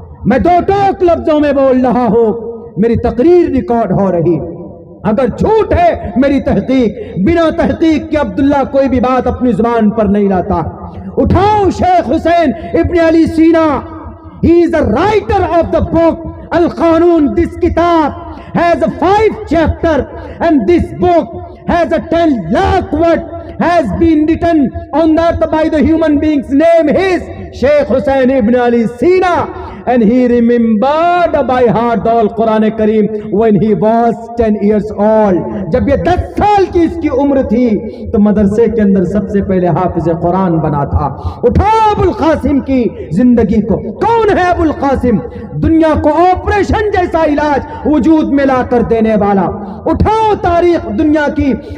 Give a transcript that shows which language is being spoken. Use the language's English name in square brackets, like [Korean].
[Urdu] میں 2 ٹوک لفظوں میں بول رہا ہوں، میری تقریر ریکارڈ ہو رہی، اگر جھوٹ ہے میری تحقیق، بنا تحقیق کے عبداللہ کوئی بھی بات اپنی زبان پر نہیں لاتا۔ اٹھاؤ شیخ حسین ابن علی سینا، [English] he is the writer of the book Al-Qanun. This kitab has a 5 chapter and this book has a 10 lakh word has been written on that by the human being's name is Sheikh Hussain ibn Ali Sina, and he remembered by heart the Quran Kareem when he was 10 years old. [Urdu] جب یہ 10 سال کی اس کی عمر تھی تو مدرسے کے اندر سب سے پہلے حافظ قرآن بنا تھا۔ اٹھاؤ ابو القاسم کی زندگی کو، کون ہے ابو القاسم؟ دنیا کو آپریشن جیسا علاج وجود میں لا کر دینے والا۔ اٹھاؤ تاریخ دنیا کی،